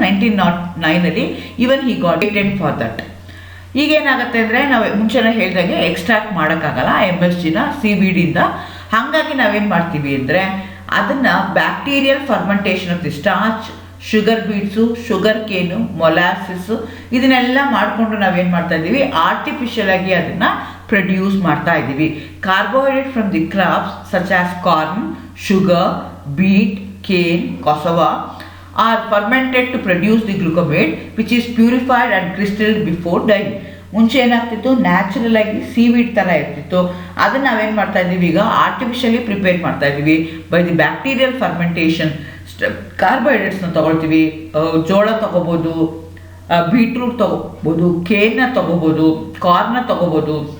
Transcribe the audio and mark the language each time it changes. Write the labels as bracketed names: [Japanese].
[Kannada] 1909 [English] Even he got patent for that. [Kannada] ಈಗೇನಾಗುತ್ತೆ ಅಂದರೆ ನಾವು ಮುಂಚೆನೇ ಹೇಳ್ದಂಗೆ ಎಕ್ಸ್ಟ್ರಾಕ್ಟ್ ಮಾಡೋಕ್ಕಾಗಲ್ಲ MSGನ ಸಿ ವಿಡಿಂದ. ಹಾಗಾಗಿ ನಾವೇನು ಮಾಡ್ತೀವಿ ಅಂದರೆ ಅದನ್ನು bacterial fermentation of the starch, sugar beats, sugar ಕೇನು, ಮೊಲಾಸಿಸ್ಸು ಇದನ್ನೆಲ್ಲ ಮಾಡಿಕೊಂಡು ನಾವೇನು ಮಾಡ್ತಾ ಇದ್ದೀವಿ, ಆರ್ಟಿಫಿಷಿಯಲ್ ಆಗಿ ಅದನ್ನು ಪ್ರೊಡ್ಯೂಸ್ ಮಾಡ್ತಾ ಇದ್ದೀವಿ. [English] Carbohydrate from the crops such as corn, sugar, beet, cane, cassava are fermented to produce the glucamate which is purified and crystallized before dyeing. [Kannada] ಮುಂಚೆ ಏನಾಗ್ತಿತ್ತು, ನ್ಯಾಚುರಲ್ ಆಗಿ ಸೀವೀಡ್ ಥರ ಇರ್ತಿತ್ತು. ಅದನ್ನು ನಾವೇನು ಮಾಡ್ತಾ ಇದ್ದೀವಿ, ಈಗ ಆರ್ಟಿಫಿಷಿಯಲಿ ಪ್ರಿಪೇರ್ ಮಾಡ್ತಾ ಇದ್ದೀವಿ ಬೈ ದಿ ಬ್ಯಾಕ್ಟೀರಿಯಲ್ ಫರ್ಮೆಂಟೇಷನ್. ಕಾರ್ಬೋಹೈಡ್ರೇಟ್ಸ್ನ ತೊಗೊಳ್ತೀವಿ, ಜೋಳ ತೊಗೋಬೋದು, ಬೀಟ್ರೂಟ್ ತೊಗೋಬೋದು, ಕೇನ್ನ ತೊಗೋಬೋದು, ಕಾರ್ನ ತೊಗೋಬೋದು.